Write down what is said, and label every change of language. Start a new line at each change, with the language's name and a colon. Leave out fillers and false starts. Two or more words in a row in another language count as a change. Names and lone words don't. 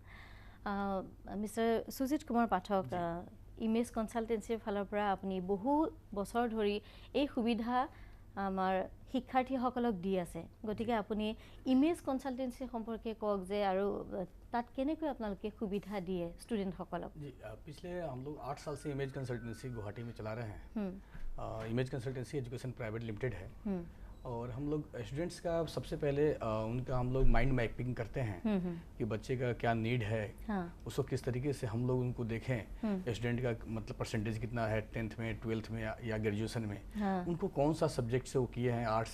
Assamese: মিষ্টাৰ সুজিত কুমাৰ পাঠক ইমেজ কনসালটেন্সিৰ ফালৰ পৰা আপুনি বহু বছৰ ধৰি এই সুবিধা আমাৰ শিক্ষাৰ্থীসকলক দি আছে গতিকে আপুনি ইমেজ কনসালটেন্সি সম্পৰ্কে কওক যে আৰু তাত কেনেকৈ আপোনালোকে সুবিধা দিয়ে ষ্টুডেণ্টসকলক
Hindi: जी पिछले हम लोग 8 साल से इमेज कंसल्टेंसी गुवाहाटी में चला रहे हैं इमेज कंसल्टेंसी एजुकेशन प्राइवेट लिमिटेड है और हम लोग स्टूडेंट्स का सबसे पहले उनका हम लोग
English: mind mapping
Hindi: करते हैं कि बच्चे का क्या नीड है उसको किस तरीके से हम लोग उनको देखें स्टूडेंट का मतलब परसेंटेज कितना है 10th में 12th में या ग्रेजुएशन में उनको कौन सा सब्जेक्ट से वो किए हैं आर्ट्स